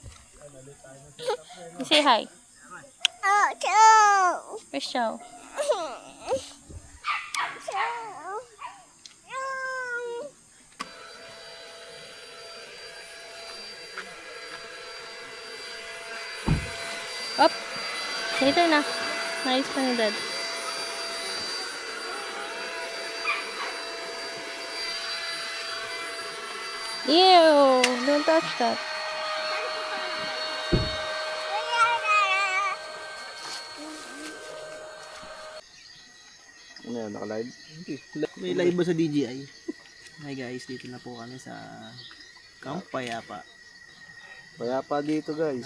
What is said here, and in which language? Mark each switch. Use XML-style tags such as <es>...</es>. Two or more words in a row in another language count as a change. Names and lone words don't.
<en>Say hi. Where's Chow? Up!</en> <tl>Later na. Nice pa ni Dad. Ew!</tl> <en>Don't touch that.</en> <tl>Ano yan, naka-live? May live ba sa DJI?</tl> <en>Hi guys,</en> <tl>dito na po kami sa Camp Payapa. Payapa dito guys.</tl>